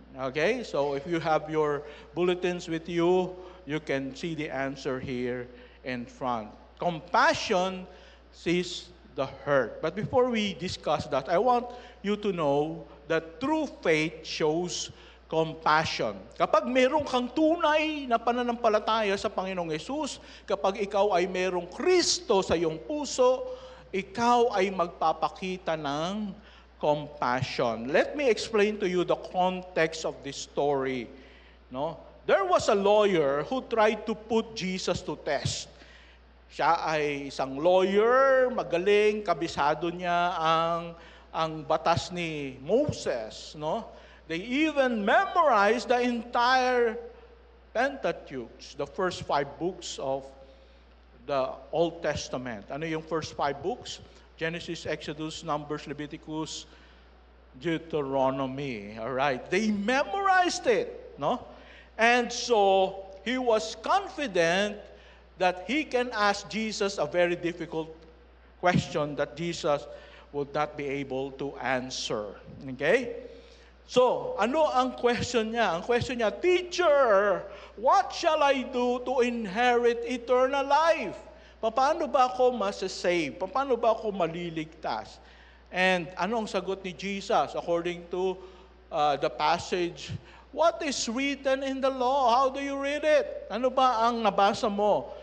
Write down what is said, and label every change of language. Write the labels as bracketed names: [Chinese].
[English] Okay, so if you have your bulletins with you, you can see the answer here in front. Compassion sees the hurt. But before we discuss that, I want you to know that true faith shows compassion. [Filipino] Kapag meron kang tunay na pananampalataya sa Panginoong Yesus, kapag ikaw ay merong Kristo sa iyong puso, ikaw ay magpapakita ng compassion. [English] Let me explain to you the context of this story. No? There was a lawyer who tried to put Jesus to test. [Filipino] Siya ay isang lawyer, magaling, kabisado niya ang batas ni Moses, no? [English] They even memorized the entire Pentateuch, the first 5 books of the Old Testament. [Filipino] Ano yung [English] first 5 books? Genesis, Exodus, Numbers, Leviticus, Deuteronomy. All right. They memorized it, no? And so he was confident that he can ask Jesus a very difficult question that Jesus would not be able to answer. Okay? [Filipino] So, ano ang question niya? Ang question niya, [English] Teacher, what shall I do to inherit eternal life? [Filipino] Paano ba ako masasave? Paano ba ako maliligtas? [English] And [Filipino] ano ang sagot ni [English] Jesus according to the passage? What is written in the law? How do you read it? [Filipino] Ano ba ang nabasa mo?